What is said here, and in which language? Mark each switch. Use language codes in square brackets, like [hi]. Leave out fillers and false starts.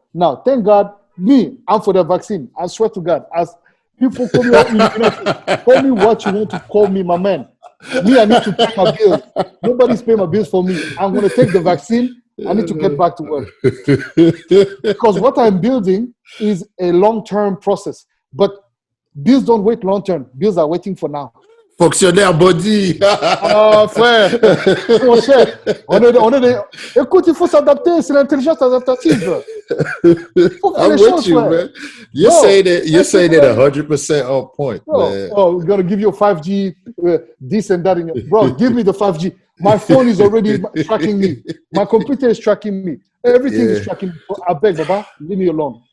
[en] Now, thank God, I'm for the vaccine. I swear to God, as people call me what you want to call me, my man. Me, I need to pay my bills. Nobody's paying my bills for me. I'm going to take the vaccine. I need to get back to work. Because what I'm building is a long-term process. But bills don't wait long-term. Bills are waiting for now. [fr] Fonctionnaire Boddhi. Frère, mon cher, écoute, il faut s'adapter, c'est l'intelligence adaptative. [en] I'm with you, man. You're saying it 100% on point, man. We're going to give you a 5G, this and that. Bro, give me the 5G. My phone is already tracking me. My computer is tracking me. Everything is tracking me. I beg, Baba, leave me alone.